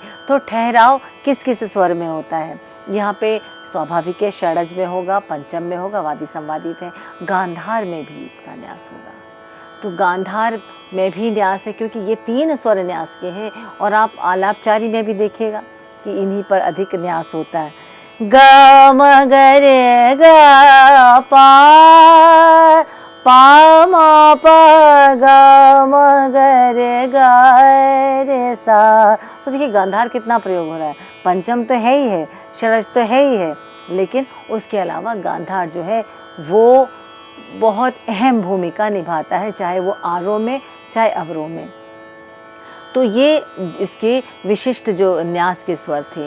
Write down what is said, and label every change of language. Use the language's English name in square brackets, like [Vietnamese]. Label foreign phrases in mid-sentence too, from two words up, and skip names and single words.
[Hindi] तो ठहराव किस किस स्वर में होता है? यहाँ पे स्वाभाविक है, षडज में होगा, पंचम में होगा, वादी संवादी है, गांधार में भी इसका न्यास होगा। तो गांधार में भी न्यास है क्योंकि ये 3 स्वर न्यास के हैं और आप आलापचारी में भी देखिएगा कि इन्हीं पर अधिक न्यास होता है। ग म ग रे ग पा, पा मा प ग म ग रे सा। तो देखिए गांधार कितना प्रयोग हो रहा है। पंचम तो है ही है, षडज तो है ही है, लेकिन उसके अलावा गांधार जो है वो बहुत अहम भूमिका निभाता है, चाहे वो आरोह में चाहे अवरोह में। तो ये इसके विशिष्ट जो न्यास के स्वर थे।